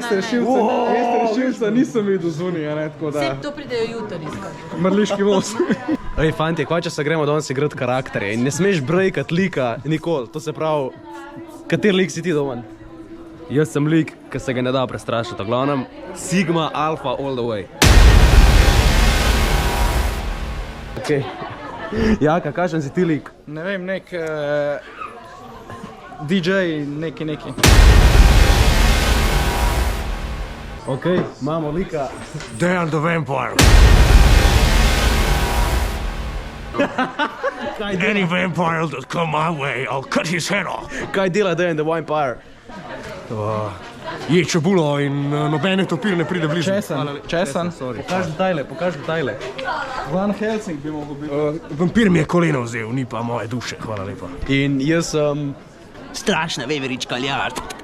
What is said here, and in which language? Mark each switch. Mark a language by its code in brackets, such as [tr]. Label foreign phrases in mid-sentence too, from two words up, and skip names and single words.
[sl] Jaz rešilca nisem videl zunija, ne, tako da... Vsi to pridejo jutri iskati. Mrliški voz. Ej, fantje, kva če se gremo danes igrati karakterje in ne smeš brejkat lika nikoli, to se pravi, kater lik si ti doma? Jaz sem lik, ki se ga ne da prestrašiti, v glavnem Sigma Alpha [en] all the way. [sl] Ok. Jaka, kakšen si ti lik? Ne vem, nek DJ, neki. Ok, imamo lika. Dejan the Vampire. [en] Any vampire that come my way, I'll cut his head off. [sl] Kaj dela Dejan the Vampire? Je čebulo in nobene topir ne pride blizu. Česan. Pokaž detajle. Van Helsing bi mogel biti. Vampir mi je koleno vzel, ni pa moje duše, hvala lepa. In jaz sem... Strašna veverička ljard.